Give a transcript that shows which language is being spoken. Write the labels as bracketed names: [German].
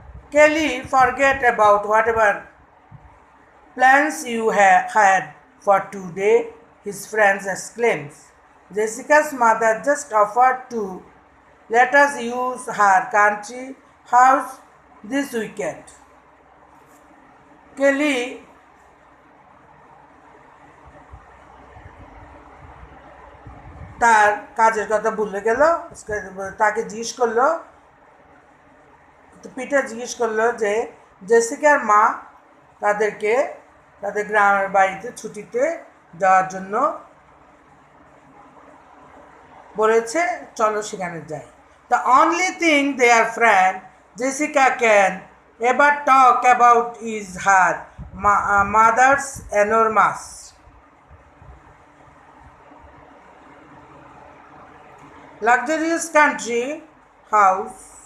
[English] Kelly, forget about whatever plans you had for today, his friends exclaims. Jessica's mother just offered to let us use her country house this weekend. [Bangla] Kelly তার কাজের কথা ভুলে গেল। তাকে জিজ্ঞেস করলো, Peter জিজ্ঞেস করলো যে জেসিকার মা তাদেরকে তাদের গ্রামের বাড়িতে ছুটিতে যাওয়ার জন্য বলেছে, চলো সেখানে যাই। [English] The only thing their friend Jessica can ever talk about is her mother's enormous luxurious country house.